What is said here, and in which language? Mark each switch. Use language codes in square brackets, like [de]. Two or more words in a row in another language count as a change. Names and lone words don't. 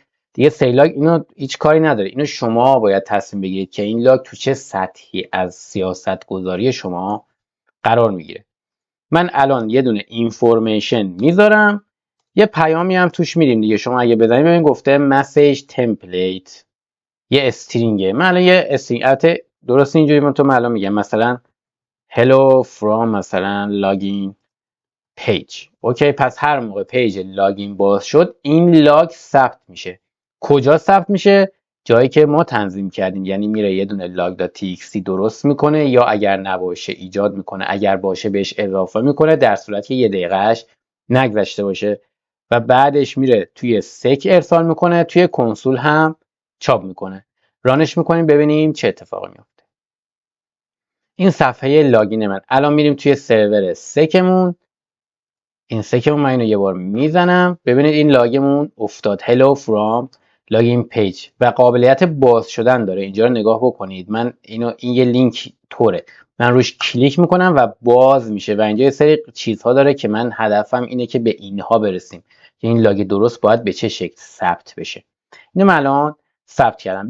[fa] دیگه سی لاگ اینو هیچ کاری نداره. اینو شما باید تصمیم بگیرید که این لاگ تو چه سطحی از سیاست گذاری شما قرار میگیره. من الان یه دونه اینفورمیشن میذارم. یه پیامی هم توش میدیم دیگه. شما اگه بزنید ببین گفته [en] message template [fa] یه استرینگه. من الان یه استرینگ درست اینجوری من الان میگم مثلا [en] hello from [fa] مثلا [en] login page. [fa] اوکی. پس هر موقع پیج لاگین باز شد این لاگ ثبت میشه. کجا ثبت میشه؟ جایی که ما تنظیم کردیم. یعنی میره یه دونه log.txt درست میکنه یا اگر نباشه ایجاد میکنه، اگر باشه بهش اضافه میکنه در صورتی که یه دقیقهش نگذشته باشه و بعدش میره توی سک ارسال میکنه، توی کنسول هم چاپ میکنه. رانش میکنیم ببینیم چه اتفاقی میفته. این صفحه لاگین من. الان میریم توی سرور سکمون. این سکمون من اینو یه بار میزنم. ببینید این لاگمون افتاد [en] hello from login page [fa] و قابلیت باز شدن داره. اینجا رو نگاه بکنید. من این یه لینک توره. من روش کلیک میکنم و باز میشه و اینجا یه سری چیزها داره که من هدفم اینه که به اینها برسیم. که این لاگ درست باید به چه شکل ثبت بشه. اینو من الان ثبت کردم.